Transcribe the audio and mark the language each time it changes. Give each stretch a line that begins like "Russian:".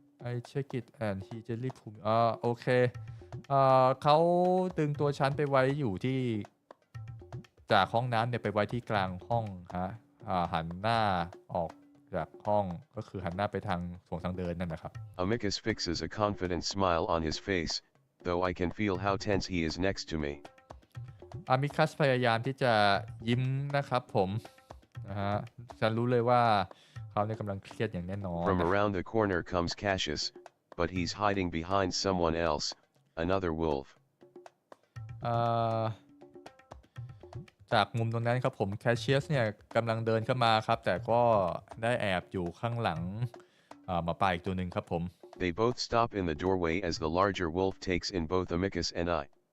English: I check it and he gently pull me
Thai: โอเคเขาดึงตัวฉันไปไว้อยู่ที่จากห้องน้ำเนี่ยไปไว้ที่กลางห้องฮะหันหน้าออกจากห้องก็คือหันหน้าไปทางโถงทางเดินนั่นนะครับ
English: Amicus fixes a confident smile on his face, though I can feel how tense he is next to me.
Thai: อามิคัสพยายามที่จะยิ้มนะครับผมนะฮะฉันรู้เลยว่าเขาเนี่ยกำลังเครียดอย่างแน่นอน
English: From around the corner comes Cassius, but he's hiding behind someone else, another wolf.
Thai: จากมุมตรงนั้นครับผมแคชเชียสเนี่ยกำลังเดินเข้ามาครับแต่ก็ได้แอบอยู่ข้างหลัง หมาป่าอีกตัวหนึ่งครับผม
English: They both stop in the doorway as the larger wolf takes in both Amicus and I.